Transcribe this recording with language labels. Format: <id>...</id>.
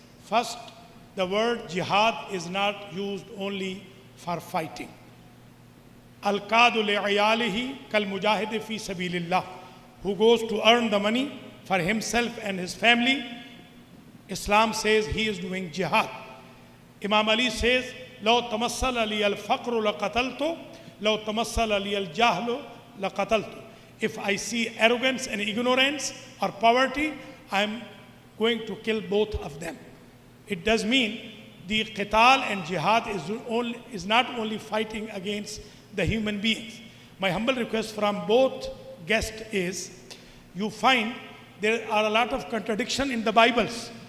<en>First, the word jihad is not used only for fighting.</en> <ar>Al-Qadu li'ayalihi kal-mujahid fi sabilillah.</ar> <en>Who goes to earn the money for himself and his family, Islam says he is doing jihad. Imam Ali says,</en> <ar>لو تمثل لي الفقر لقتلته لو تمثل لي الجهل لقتلته.</ar> <en>If I see arrogance and ignorance or poverty, I'm going to kill both of them. It does mean the qital and jihad is not only fighting against the human beings. My humble request from both guests is, you find there are a lot of contradiction in the Bibles.</en>